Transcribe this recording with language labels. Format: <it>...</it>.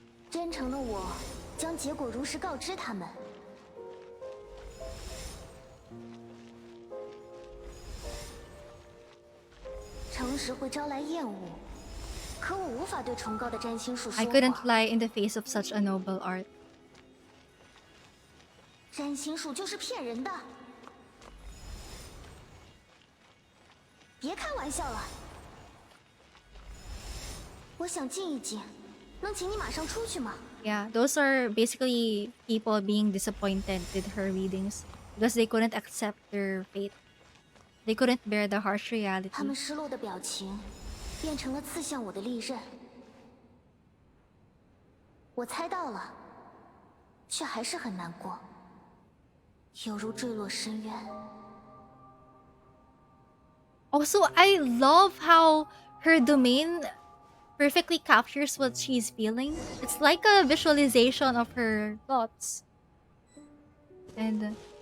<zh>真诚的我将结果如实告知他们。诚实会招来厌恶，可我无法对崇高的占星术说</zh> <en>I couldn't</en> <zh>谎。</zh> <en>lie in the face of such a noble art.</en> <zh>占星术就是骗人的，别开玩笑了。我想静一静，能请你马上出去吗？</zh> <en>Yeah, those are basically people being disappointed with her readings because they couldn't accept their fate. They couldn't bear the harsh reality.</en> <zh>他们失落的表情变成了刺向我的利刃。我猜到了，却还是很难过，犹如坠落深渊。</zh> <en>Also, I love how her domain perfectly captures what she's feeling. It's like a visualization of her thoughts. And</en>